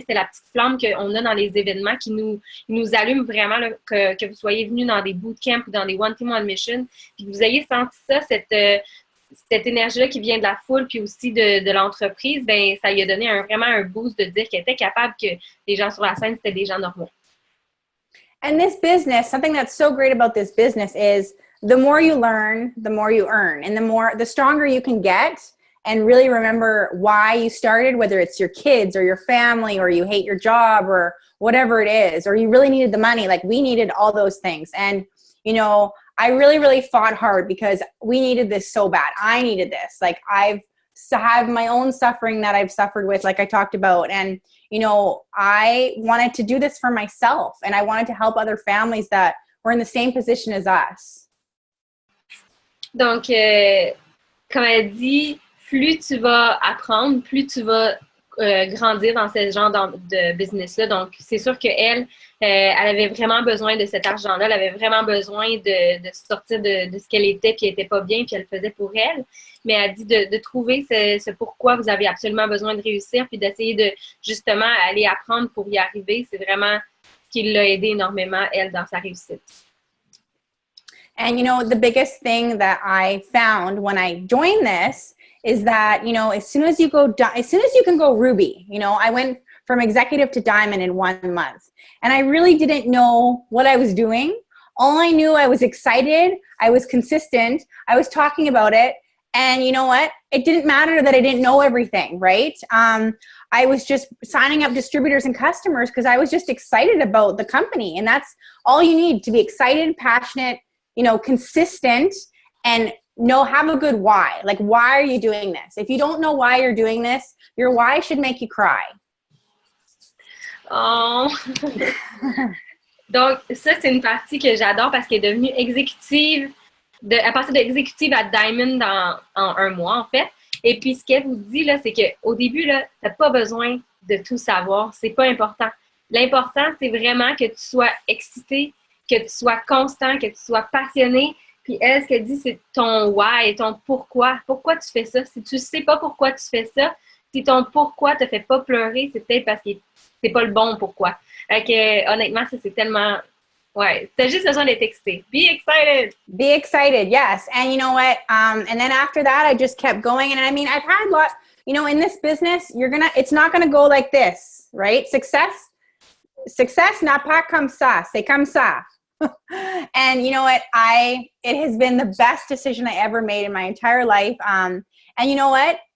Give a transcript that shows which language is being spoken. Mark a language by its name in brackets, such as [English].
[French] C'était la petite flamme qu'on a dans les événements qui nous allume vraiment, là, que vous soyez venus dans des bootcamps ou dans des one-team mission, puis que vous ayez senti ça, cette énergie-là qui vient de la foule puis aussi de l'entreprise, ben ça lui a donné vraiment un boost de dire qu'elle était capable que les gens sur la scène, c'était des gens normaux. [English] And this business, something that's so great about this business is the more you learn, the more you earn. And the stronger you can get and really remember why you started, whether it's your kids or your family or you hate your job or whatever it is, or you really needed the money. Like we needed all those things. And, you know, I really, really fought hard because we needed this so bad. I needed this. Like I have my own suffering that I've suffered with, like I talked about. And, you know, I wanted to do this for myself, and I wanted to help other families that were in the same position as us. [French] Donc, comme elle dit, plus tu vas apprendre, plus tu vas grandir dans ce genre de business-là. Donc, c'est sûr qu'elle, elle avait vraiment besoin de cet argent-là. Elle avait vraiment besoin de sortir de ce qu'elle était, puis elle n'était pas bien, puis elle le faisait pour elle. Mais elle dit de trouver ce pourquoi vous avez absolument besoin de réussir, puis d'essayer de, justement, aller apprendre pour y arriver. C'est vraiment ce qui l'a aidé énormément, elle, dans sa réussite. [English] And, you know, the biggest thing that I found when I joined this is that, you know, as soon as you can go Ruby, you know, I went from executive to Diamond in 1 month. And I really didn't know what I was doing. All I knew, I was excited. I was consistent. I was talking about it. And you know what? It didn't matter that I didn't know everything, right? I was just signing up distributors and customers because I was just excited about the company. And that's all you need, to be excited, passionate, you know, consistent, and have a good why. Like, why are you doing this? If you don't know why you're doing this, your why should make you cry. Oh. [French] Donc, ça, c'est une partie que j'adore parce qu'elle est devenue exécutive. Elle est passée d'exécutive à Diamond en 1 mois, en fait. Et puis, ce qu'elle vous dit, là, c'est qu'au début, là, tu n'as pas besoin de tout savoir. C'est pas important. L'important, c'est vraiment que tu sois excité, que tu sois constant, que tu sois passionné. Puis elle, ce qu'elle dit, c'est ton why, ton pourquoi. Pourquoi tu fais ça? Si tu ne sais pas pourquoi tu fais ça, si ton pourquoi ne te fait pas pleurer, c'est peut-être parce que c'est pas le bon pourquoi. Fait que, honnêtement, ça, c'est tellement... Ouais, t'as juste besoin d'être excité. [English] Be excited. Be excited, yes. And you know what? And then after that, I just kept going. And I mean, I've had you know, in this business, it's not going to go like this, right? [French] Success n'a pas comme ça. C'est comme ça. [English] And you know what? It has been the best decision I ever made in my entire life. And you know what?